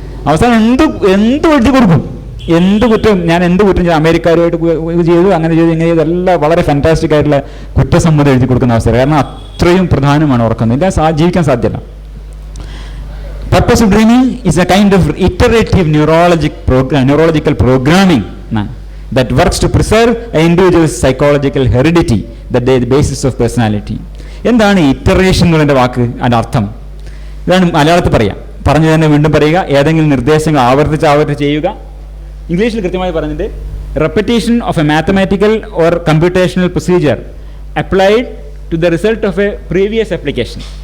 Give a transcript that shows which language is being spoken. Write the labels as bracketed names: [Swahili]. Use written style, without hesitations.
[Malayalam] അവസാനം എന്ത് വെട്ടി കൊടുക്കും, എന്ത് കുറ്റം ചെയ്തു, അമേരിക്കരുമായിട്ട് ചെയ്തു, അങ്ങനെ ചെയ്തു, ഇങ്ങനെ ചെയ്തു, എല്ലാം വളരെ ഫാന്റാസ്റ്റിക് ആയിട്ടുള്ള കുറ്റസമ്മതം എഴുതി കൊടുക്കുന്ന അവസരം. കാരണം അത്രയും പ്രധാനമാണ് ഉറക്കം. ഇല്ല ജീവിക്കാൻ സാധ്യമല്ല. [English] Purpose of dreaming is a kind of iterative neurological programming that works to preserve an individual's psychological heredity, that is the basis of personality. [Malayalam] എന്താണ് ഇറ്ററേഷൻ എന്നുള്ളതിൻ്റെ വാക്ക്, അതിൻ്റെ അർത്ഥം ഇതാണ്. മലയാളത്തിൽ പറഞ്ഞു തന്നെ വീണ്ടും പറയുക, ഏതെങ്കിലും നിർദ്ദേശങ്ങൾ ആവർത്തിച്ച് ചെയ്യുക. ഇംഗ്ലീഷിൽ കൃത്യമായി പറഞ്ഞിട്ട് [English] Repetition of a mathematical or computational procedure applied to the result of a previous application.